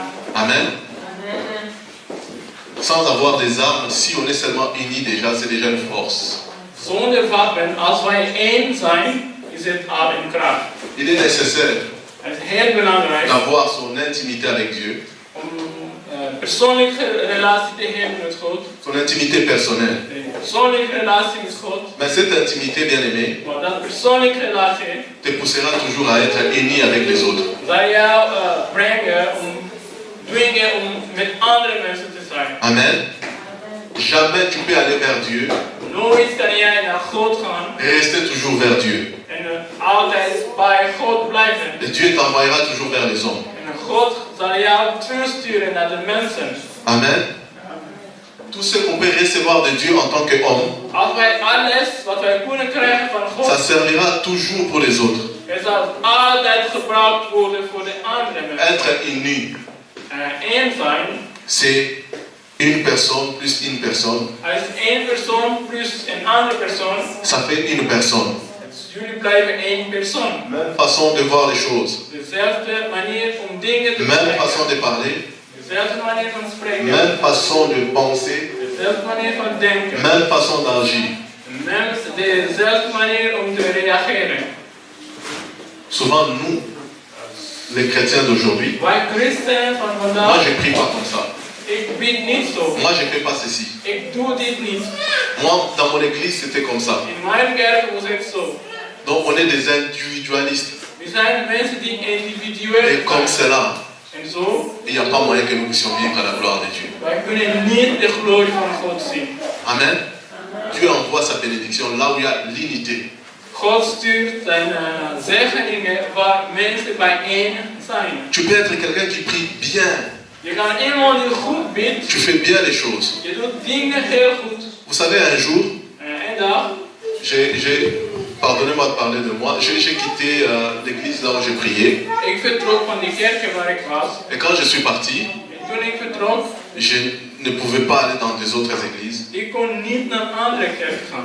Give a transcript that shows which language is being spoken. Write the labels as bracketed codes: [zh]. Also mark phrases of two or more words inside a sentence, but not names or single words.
[fr] Amen. Amen. Sans avoir des armes, si on est seulement unis déjà, c'est déjà une force. [nl] Zonder wapen, als wij één zijn, is het al een kracht. [fr] Il est nécessaire [nl] Het is heel belangrijk [fr] d'avoir son intimité avec Dieu, [nl] om persoonlijke relatie te hebben met God. [fr] son intimité personnelle. [nl] Een persoonlijke relatie met God. [fr] Mais cette intimité, bien aimée, [nl] Maar dat persoonlijke relatie [fr] te poussera toujours à être uni avec les autres. [nl] zal jou dwingen om met andere mensen te zijn. [fr] Amen. Jamais tu peux aller vers Dieu [nl] Nooit kan jij naar God gaan [fr] et rester toujours vers Dieu. [nl] en altijd bij God blijven. [fr] Et Dieu t'envoyera toujours vers les hommes. [nl] En God zal jou terugsturen naar de mensen. [fr] Amen. Tout ce qu'on peut recevoir de Dieu en tant qu'homme, [nl] Als wij alles wat wij kunnen krijgen van [fr] ça [nl] God, [fr] servira toujours pour les autres. [nl] het zal altijd gebruikt worden voor de andere mensen. [fr] Être uni, [nl] Eén zijn, [fr] c'est une personne plus une personne. [nl] als één persoon plus een andere persoon, [fr] Ça fait une personne. [nl] jullie blijven één persoon. [fr] Même façon de voir les choses. [nl] Dezelfde manier om dingen te [fr] Même [nl] spreken. [fr] façon de parler. [nl] Dezelfde manier van spreken. [fr] Même façon de penser. [nl] Dezelfde manier van denken. [fr] Même façon d'agir. [nl] Dezelfde manier om te reageren. [fr] Souvent, nous, les chrétiens d'aujourd'hui, [nl] Wij christenen van [fr] moi [nl] vandaag, [fr] je prie pas comme ça. [nl] ik bid niet zo. [fr] Moi je fais pas ceci. [nl] Ik doe dit niet. [fr] Moi, dans mon église, c'était comme ça. [nl] In mijn kerk was het zo. [fr] Donc on est des individualistes. [nl] We zijn mensen die individueel [fr] Et comme [nl] zijn. [fr] cela, [nl] En zo, [fr] il n'y a pas moyen que nous puissions vivre à la gloire de Dieu. [nl] wij kunnen niet de glorie van God zien. [fr] Amen. Dieu envoie sa bénédiction là où il y a l'unité. [nl] God stuurt zijn zegeningen waar mensen bijeen zijn. [fr] Tu peux être quelqu'un qui prie bien. [nl] Je kan iemand die goed bidt. [fr] Tu fais bien les choses. [nl] Je doet dingen heel goed. [fr] Vous savez, un jour, [nl] Een dag, [fr] pardonnez-moi de parler de moi, j'ai quitté l'église là où j'ai prié. [nl] ik vertrok van die kerk waar ik was. [fr] Et quand je suis parti, [nl] En toen ik vertrok, [fr] je ne pouvais pas aller dans des autres églises. [nl] ik kon niet naar een andere kerk gaan.